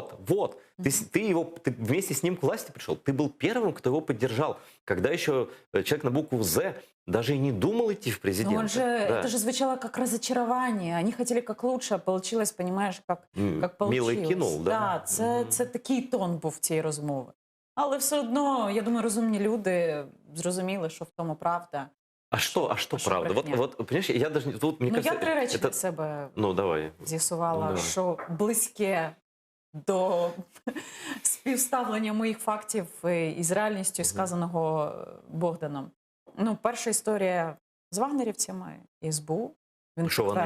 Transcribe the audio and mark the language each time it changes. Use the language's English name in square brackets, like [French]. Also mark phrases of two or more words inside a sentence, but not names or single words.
[Russian] Ты вместе с ним к власти пришел. Ты был первым, кто его поддержал. Когда еще человек на букву «З» даже и не думал идти в президенты. Но он же, Да. это же звучало как разочарование. Они хотели как лучше, а получилось, понимаешь, как получилось. Милий кинул, да? Да, [Ukrainian] це такий тон був цієї розмови. Але все одно, я думаю, розумні люди зрозуміли, що в тому правда. [Russian] А что правда? [Ukrainian] брехня? [Russian] Вот, понимаешь, я даже не... Тут, мне Ну, кажется, [Ukrainian] я 3 речі [Russian] это... [Ukrainian] для себе [Russian] Ну, давай. [Ukrainian] з'ясувала, [Russian] Ну, давай. [Ukrainian] що близьке до співставлення моїх фактів із реальністю, сказаного Богданом. Ну, перша історія з вагнерівцями і СБУ. Він Що вона